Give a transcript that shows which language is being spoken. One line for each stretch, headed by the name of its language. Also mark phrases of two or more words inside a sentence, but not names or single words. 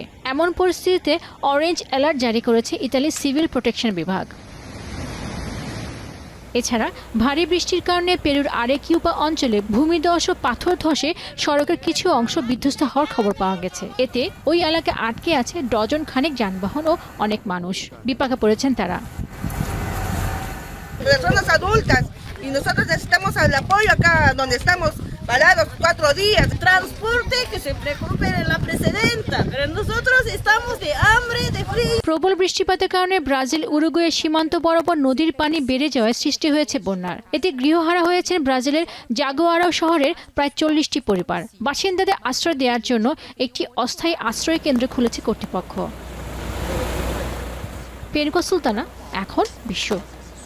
Bangla: এমন পরিস্থিতিতে
English: orange alert
Bangla: জারি করেছে ইতালির
English: civil protection
Bangla: বিভাগ। এছাড়া ভারী বৃষ্টির কারণে পেরুর আরেকিউপা অঞ্চলে ভূমিধস ও পাথর ধসে সড়কের কিছু অংশ বিধ্বস্ত হওয়ার খবর পাওয়া গেছে। এতে ওই এলাকায় আটকে আছে ডজন খানেক যানবাহন ও অনেক মানুষ। বিপাকে পড়েছেন তারা।
Spanish: Personas adultas y nosotros necesitamos el apoyo acá donde estamos parados 4 días. Transporte que se preocupen en la presidenta, pero nosotros estamos de hambre, de frío.
Bangla: প্রবল বৃষ্টিপাতের কারণে ব্রাজিল উরুগুয়ে সীমান্ত বরাবর নদীর পানি বেড়ে যাওয়ায় সৃষ্টি হয়েছে বন্যার। এতে গৃহহারা হয়েছেন ব্রাজিলের জাগুয়ারাও শহরের প্রায় 40টি পরিবার। বাসিন্দাদের আশ্রয় দেওয়ার জন্য একটি অস্থায়ী আশ্রয় কেন্দ্র খুলেছে কর্তৃপক্ষ। পেনকো সুলতানা, এখন বিশ্ব।